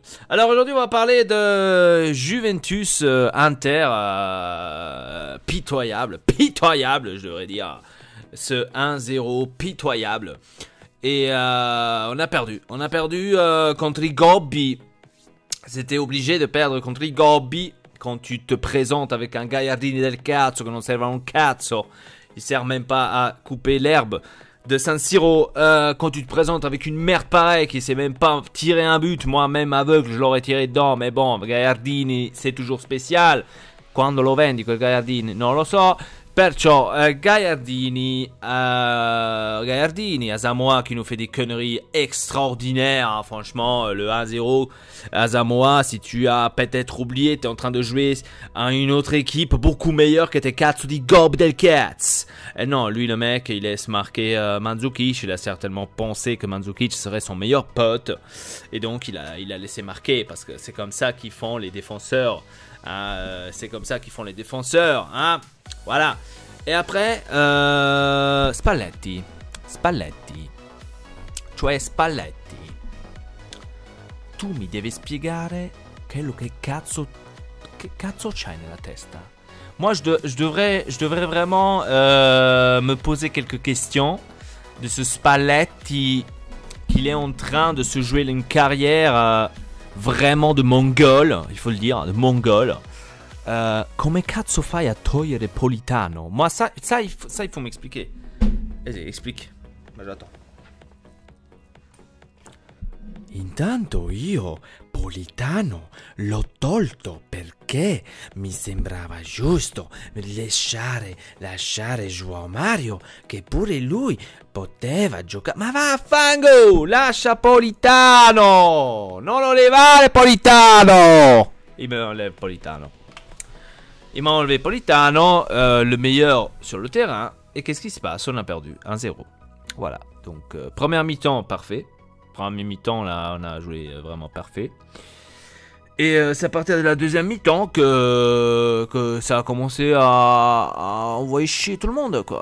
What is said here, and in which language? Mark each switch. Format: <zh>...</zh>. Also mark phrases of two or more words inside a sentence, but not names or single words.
<fr>Alors aujourd'hui on va parler de Juventus Inter, pitoyable, je devrais dire, ce 1-0 pitoyable. Et on a perdu contre i Gobbi. C'était obligé de perdre contre i Gobbi. Quand tu te présentes avec un Gagliardini</fr> <it>del cazzo che non serve a un cazzo,</it> <fr>il sert même pas à couper l'herbe de San Siro, quand tu te présentes avec une merde pareille qui sait même pas tirer un but, moi-même aveugle je l'aurais tiré dedans, mais bon, Gagliardini c'est toujours spécial,</fr> <it>quando lo vendi quel Gagliardini non lo so.</it> <fr>Perciò Gagliardini, Asamoah qui nous fait des conneries extraordinaires, hein, franchement, le 1-0, Asamoah, si tu as peut-être oublié, tu es en train de jouer à une autre équipe beaucoup meilleure que tes</fr> <it>cazzo di Gobbi del Cats.</it> <fr>Et non, lui le mec, il laisse marquer Mandzukic, il a certainement pensé que Mandzukic serait son meilleur pote, et donc il a laissé marquer, parce que c'est comme ça qu'ils font les défenseurs, c'est comme ça qu'ils font les défenseurs, hein. Voilà. E après,</fr> <it>Spalletti. Cioè Spalletti. Tu mi devi spiegare che cazzo c'hai nella testa.</it> <fr>Moi, je devrais vraiment me poser quelques questions de ce Spalletti qu'il est en train de se jouer une carrière vraiment de mongol, il faut le dire, de mongol.</fr> <it>Come cazzo fai a togliere Politano?</it> <fr>Moi, ça il faut m'expliquer. Vas-y, explique. Moi, j'attends.</fr> <it>Intanto io Politano l'ho tolto perché mi sembrava giusto lasciare João Mario, che pure lui poteva giocare. Ma vaffanculo, lascia Politano, non lo levare Politano.</it> <fr>Il me enlève Politano. Il m'a enlevé Politano, le meilleur sur le terrain. Et qu'est-ce qui se passe? On a perdu 1-0. Voilà. Donc, première mi-temps, parfait. Première mi-temps, là, on a joué vraiment parfait. Et c'est à partir de la deuxième mi-temps que ça a commencé à envoyer chier tout le monde, quoi.</fr>